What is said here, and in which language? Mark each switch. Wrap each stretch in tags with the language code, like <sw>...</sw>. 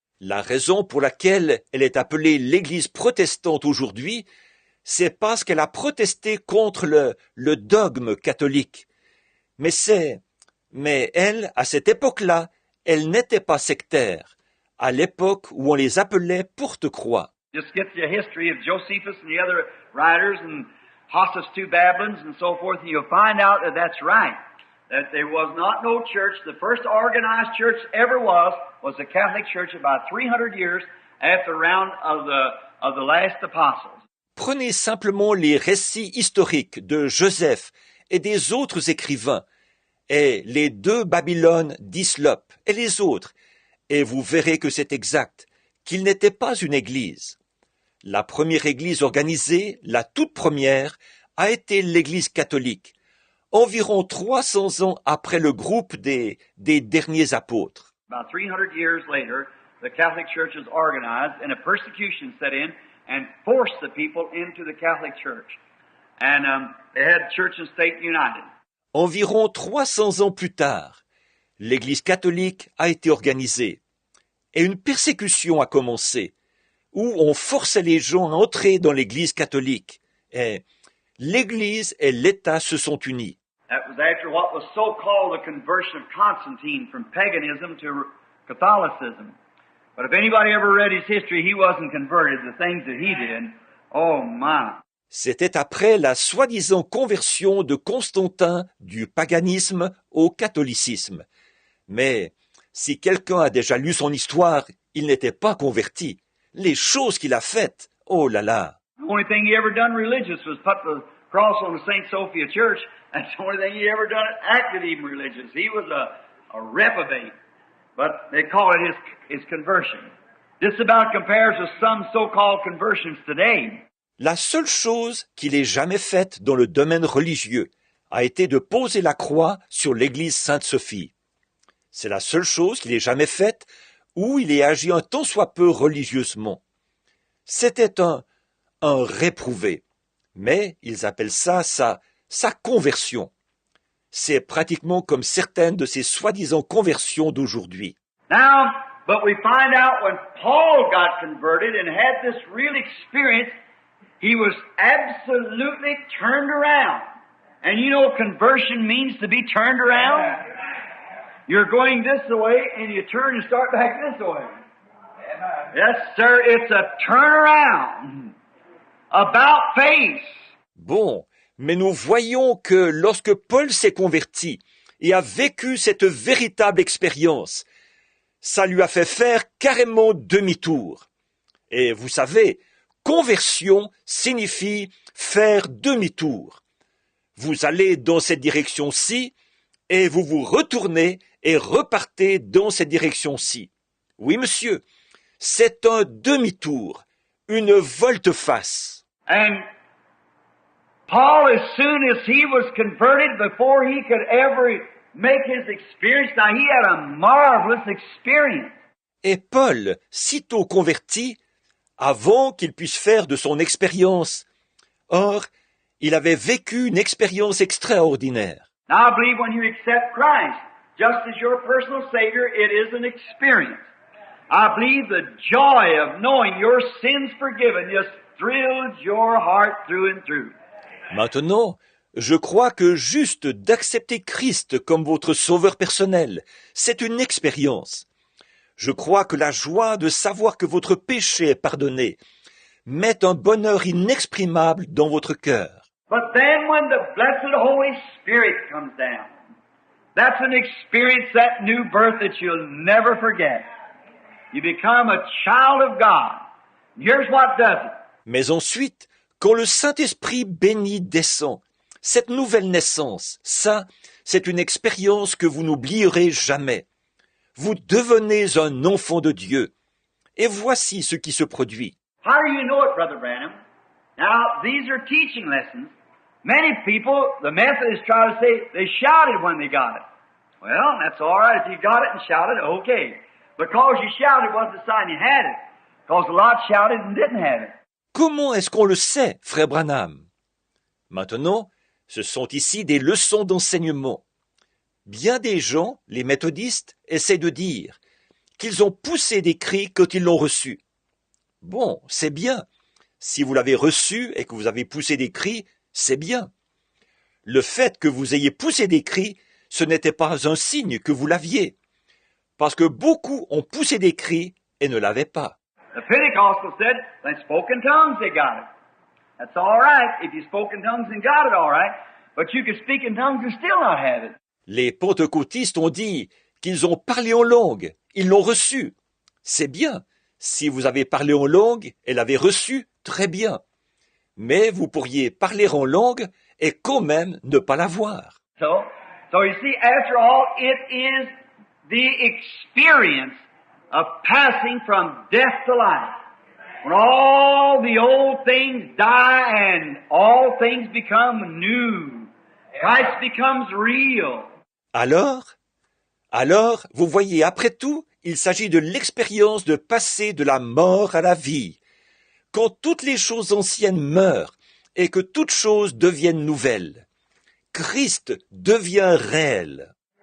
<fr>La raison pour laquelle elle est appelée l'Église protestante aujourd'hui, c'est parce qu'elle a protesté contre le dogme catholique. Mais elle, à cette époque-là, elle n'était pas sectaire, à l'époque où on les appelait porte-croix.</fr> <en>Just get the history of Josephus and the other writers and Hossus II Babylons and so forth, and you'll find out that that's right. That there was not no church. The first organized church ever was the Catholic Church about 300 years after the round of the last apostles.</en> <fr>Prenez simplement les récits historiques de Joseph et des autres écrivains, et les 2 Babylones d'Hislop et les autres, et vous verrez que c'est exact, qu'il n'était pas une église. La première église organisée, la toute première, a été l'église catholique, environ 300 ans après le groupe des derniers apôtres.</fr> <en>About 300 years later, the Catholic Church was organized and a persecution set in and forced the people into the Catholic Church. And they had church and state united.</en> <fr>Environ 300 ans plus tard, l'église catholique a été organisée et une persécution a commencé où on forçait les gens à entrer dans l'église catholique et l'église et l'État se sont unis.</fr> <en>That was after what was so-called the conversion of Constantine from paganism to Catholicism. But if anybody ever read his history, he wasn't converted. The things that he did, oh my.</en> <fr>C'était après la soi-disant conversion de Constantin du paganisme au catholicisme. Mais si quelqu'un a déjà lu son histoire, il n'était pas converti. Les choses qu'il a faites, oh là là.</fr> <en>The only thing he ever done religious was put the cross on the St. Sophia Church. That's the only thing he ever done acted even religious. He was a reprobate. But they call it his conversion. This about compares with some so-called conversions today.</en> <fr>La seule chose qu'il ait jamais faite dans le domaine religieux a été de poser la croix sur l'église Sainte-Sophie. C'est la seule chose qu'il ait jamais faite où il ait agi un tant soit peu religieusement. C'était un réprouvé. Mais ils appellent ça sa conversion. C'est pratiquement comme certaines de ces soi-disant conversions d'aujourd'hui.</fr> <en>Now, but we find out when Paul got converted and had this real experience, he was absolutely turned around. And you know conversion means to be turned around? You're going this way and you turn and start back this way. Yes, sir, it's a turnaround. About face.</en> <fr>Bon, mais nous voyons que lorsque Paul s'est converti et a vécu cette véritable expérience, ça lui a fait faire carrément demi-tour. Et vous savez, conversion signifie faire demi-tour. Vous allez dans cette direction-ci et vous vous retournez et repartez dans cette direction-ci. Oui, monsieur, c'est un demi-tour, une volte-face.</fr> <en>And Paul, as soon as he was converted, before he could ever make his experience, now he had a marvelous experience.</en> <fr>Et Paul, sitôt converti, avant qu'il puisse faire de son expérience, or, il avait vécu une expérience extraordinaire.</fr> <en>Now I believe when you accept Christ, just as your personal Savior, it is an experience. I believe the joy of knowing your sins forgiven just thrills your heart through and through.</en> <fr>Maintenant, je crois que juste d'accepter Christ comme votre sauveur personnel, c'est une expérience. Je crois que la joie de savoir que votre péché est pardonné met un bonheur inexprimable dans votre cœur.</fr> <en>But then when the blessed Holy Spirit comes down, that's an experience, that new birth that you'll never forget. You become a child of God. Here's what does it.</en> <fr>Mais ensuite, quand le Saint-Esprit béni descend, cette nouvelle naissance, ça, c'est une expérience que vous n'oublierez jamais. Vous devenez un enfant de Dieu. Et voici ce qui se produit.</fr> <en>How do you know it, Brother Branham? Now, these are teaching lessons. Many people, the Methodists try to say they shouted when they got it. Well, that's all right. If you got it and shouted, okay. Because you shouted wasn't a sign you had it. Because a lot shouted and didn't have it.</en> <fr>Comment est-ce qu'on le sait, frère Branham? Maintenant, ce sont ici des leçons d'enseignement. Bien des gens, les méthodistes, essaient de dire qu'ils ont poussé des cris quand ils l'ont reçu. Bon, c'est bien. Si vous l'avez reçu et que vous avez poussé des cris, c'est bien. Le fait que vous ayez poussé des cris, ce n'était pas un signe que vous l'aviez. Parce que beaucoup ont poussé des cris et ne l'avaient pas.</fr> <en>The Pentecostal said they spoke in tongues, they got it. That's all right. If you spoke in tongues and got it, all right. But you could speak in tongues and still not have it.</en> <fr>Les pentecôtistes ont dit qu'ils ont parlé en langue. Ils l'ont reçu. C'est bien. Si vous avez parlé en langue et l'avez reçu, très bien. Mais vous pourriez parler en langue et quand même ne pas la voir.</fr> <en>So you see, after all, it is the experience of passing from death to life. When all the old things die and all things become new. Christ becomes real.</en> <fr>Alors, vous voyez, après tout, il s'agit de l'expérience de passer de la mort à la vie. Quand toutes les choses anciennes meurent et que toutes choses deviennent nouvelles, Christ devient réel.</fr>